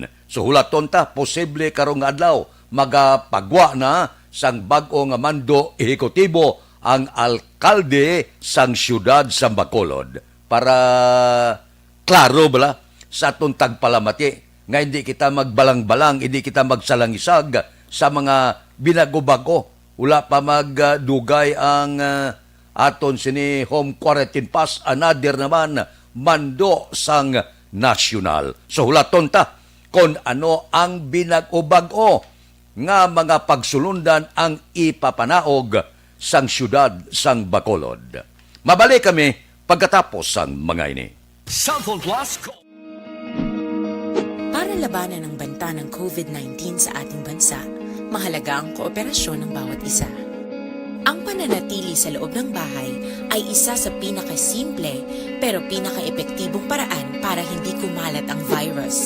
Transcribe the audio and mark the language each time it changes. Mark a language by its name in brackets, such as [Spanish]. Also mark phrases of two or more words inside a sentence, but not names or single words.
[Hiligaynon] So hulaton ta, posible karong adlaw magapagwa na sang bag-o nga mando ehekutibo ang alkalde sang syudad sa Bacolod para klaro bala sa atong tagpalamati nga hindi kita magbalang-balang, hindi kita magsalangisag sa mga binago-bago. Wala pa magdugay ang aton sini [English] home quarantine pass, [Hiligaynon] another naman mando sang national. So hulaton ta kung ano ang binago-bago nga mga pagsulundan ang ipapanaog sang syudad sang Bacolod. Mabalik kami pagkatapos sang mga ini. Cellphone Plus [Filipino] Para labanan ang banta ng COVID-19 sa ating bansa, mahalaga ang kooperasyon ng bawat isa. Ang pananatili sa loob ng bahay ay isa sa pinakasimple pero pinaka-epektibong paraan para hindi kumalat ang virus.